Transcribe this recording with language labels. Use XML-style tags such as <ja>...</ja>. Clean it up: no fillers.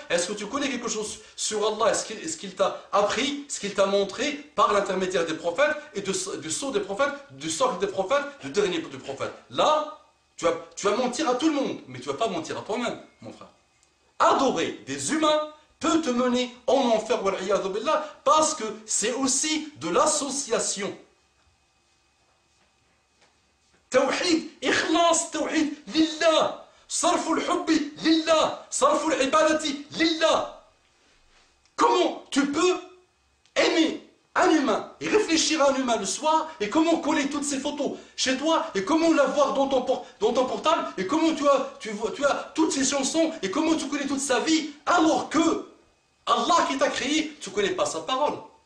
<fr>Est-ce que tu connais quelque chose sur Allah? Est-ce qu'il t'a appris, ce qu'il t'a montré par l'intermédiaire des prophètes et du sceau des prophètes, du socle des prophètes, du dernier du prophète? Là, tu vas mentir à tout le monde, mais tu ne vas pas mentir à toi-même, mon frère. Adorer des humains peut te mener en enfer, parce que c'est aussi de l'association.</fr> <ar>توحيد إخلاص توحيد لله صرف الحب لله صرف العبادة لله.</ar> <fr>Comment tu peux aimer un humain et réfléchir à un humain le soir, et comment coller toutes ces photos chez toi, et comment la voir dans ton portable, et comment tu as toutes ces chansons, et comment tu connais toute sa vie, alors que Allah qui t'a créé, tu ne connais pas sa parole.</fr>